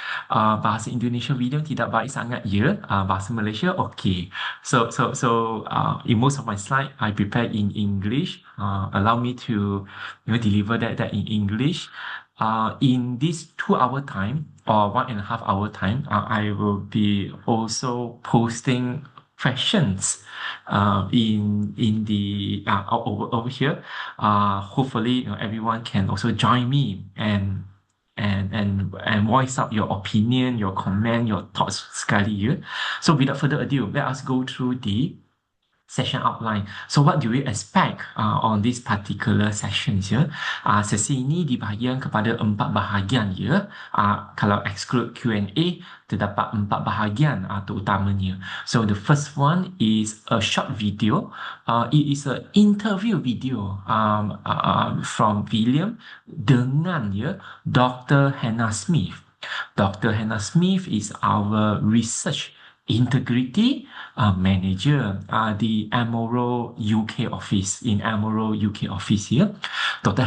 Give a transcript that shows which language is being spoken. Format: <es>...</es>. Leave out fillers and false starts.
<ms>Bahasa Indonesia William tidak baik sangat ya. Bahasa Malaysia okay.</ms> <en>So in most of my slide I prepare in English. Allow me to deliver that in English. In this 2 hour time or 1.5 hour time, I will be also posting questions in the over here. Hopefully, everyone can also join me and voice out your opinion, your comment, your thoughts sekali here. So without further ado, let us go through the session outline. So what do we expect on this particular session here?</en> <ms>Sesi ini dibahagikan kepada 4 bahagian ya. Kalau</ms> <en>exclude Q&A,</en> <ms>terdapat 4 bahagian terutamanya.</ms> <en>So the first one is a short video. It is an interview video from William dengan Dr. Hannah Smith. Dr. Hannah Smith is our research integrity manager, the Emerald UK office, in Emerald UK office here. Dr.</en>